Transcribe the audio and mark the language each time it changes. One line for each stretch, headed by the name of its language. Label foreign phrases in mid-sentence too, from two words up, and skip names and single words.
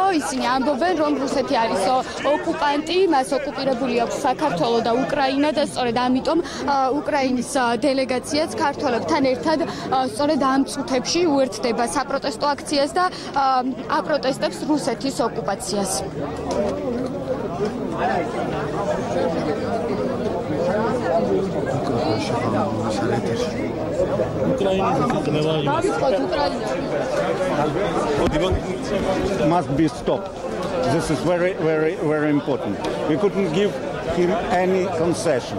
Georgian: ისინი ამბობენ, რომ რუსეთი არის ოკუპანტი, მას ოკუპირებული აქვს საქართველო და უკრაინა და სწორედ ამიტომ უკრაინის დელეგაციაც ქართველებთან ერთად სწორედ ამ წუთებში უერთდება საპროტესტო აქციას და აპროტესტებს რუსეთის ოკუპაციას.
English: Must be stopped. This is very, very, very important. We couldn't give him any concession.